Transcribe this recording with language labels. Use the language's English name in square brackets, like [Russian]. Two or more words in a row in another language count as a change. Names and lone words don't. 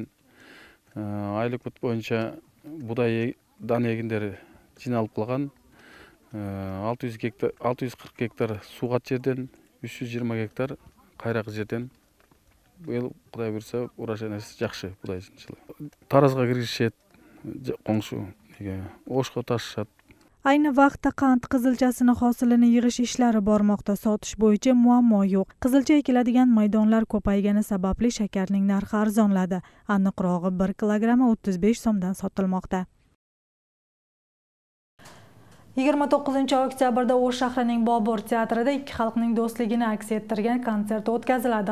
[Kyrgyz] Айлык мөт боюнча будай дан эгиндери жыйналып калган. 640 гектар суугат жерден, 320 гектар кайрак жерден. Быйыл Кудай буйруса урожайнасы жакшы будай жылы. Таразга киргизишет, коңшу Ошко ташышат. [Uzbek] Ayni vaqtda qand qizilchasini hosilini yig'ish ishlari bormoqda. Sotish bo'yicha muammo yo'q. Qizilcha ekiladigan maydonlar ko'paygani sababli shakarning narxi arzonladi. Aniqrog'i 1 kilogrammi 35 so'mdan sotilmoqda. 29 oktyabrda O'sh shahrining Bobur teatrida ikki xalqning do'stligini aks ettirgan konsert o'tkaziladi.